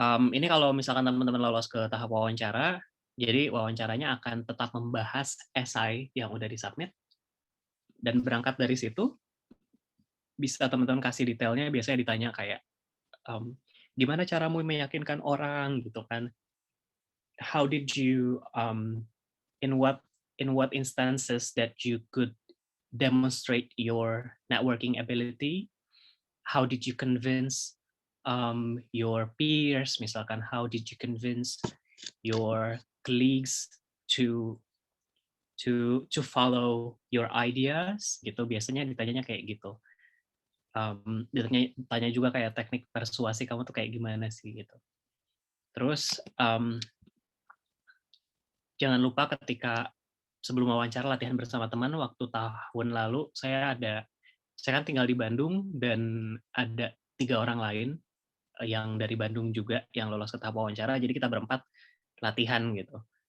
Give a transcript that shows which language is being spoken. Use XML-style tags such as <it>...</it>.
<id>Ini kalau misalkan teman-teman lolos ke tahap wawancara, jadi wawancaranya akan tetap membahas esai yang udah disubmit, dan berangkat dari situ, bisa teman-teman kasih detailnya, biasanya ditanya kayak, gimana caramu meyakinkan orang gitu kan?</id> <en>How did you, in what instances that you could demonstrate your networking ability? How did you convince your peers?</en> <id>Misalkan,</id> <en>how did you convince your colleagues to follow your ideas?</en> <id>Gitu biasanya ditanyanya kayak gitu. Ditanya juga kayak teknik persuasi kamu tuh kayak gimana sih gitu. Terus jangan lupa ketika sebelum wawancara latihan bersama teman. Waktu tahun lalu saya kan tinggal di Bandung dan ada 3 orang lain yang dari Bandung juga yang lolos ke tahap wawancara, jadi kita berempat latihan gitu.</id>